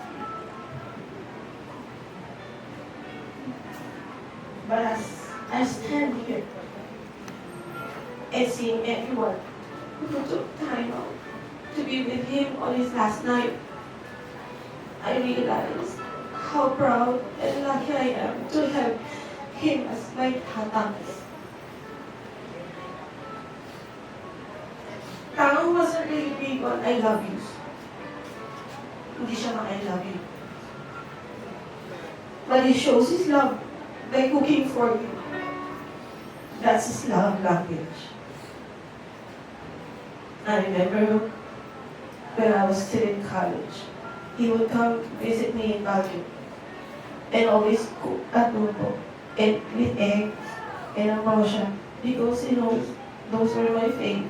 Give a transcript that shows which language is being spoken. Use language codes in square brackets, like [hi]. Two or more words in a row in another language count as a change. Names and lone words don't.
[en] But as I stand here and seeing everyone who took time out to be with him on his last night, I realized how proud and lucky I am to have him as my tatang. Tao wasn't really big on I love yous. [tl] Hindi siya ma [en] I love you. [tl] But he shows his love by cooking for you. That's his love language. I remember when I was still in college, he would come visit me in Baguio and always cook adobo and with egg and ambrosia because he knows those were my favorite.